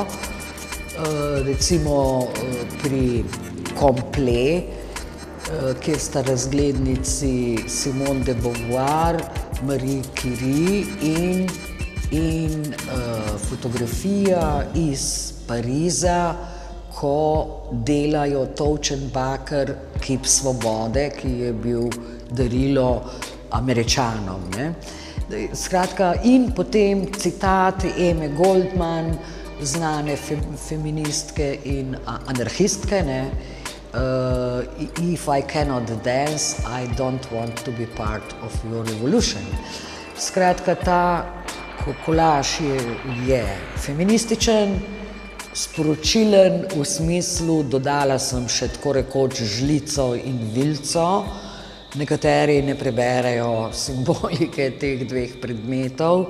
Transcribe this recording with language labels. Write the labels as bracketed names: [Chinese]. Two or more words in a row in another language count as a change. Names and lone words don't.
[Slovenian] Recimo pri Komple, kjer sta razglednici Simone de Beauvoir, Marie Curie in fotografija iz Pariza, ko delajo tolčen baker kip svobode, ki je bil darilo Američanom, ne. Skratka, in potem citat Eme Goldman, znane feministke in anarhistke, ne. [English] If I cannot dance, I don't want to be part of your revolution. [Slovenian] Skratka, ta kolaž je feminističen, sporočilen v smislu, dodala sem še tako rekoč žlico in vilico. Nekateri ne preberejo simbolike teh dveh predmetov.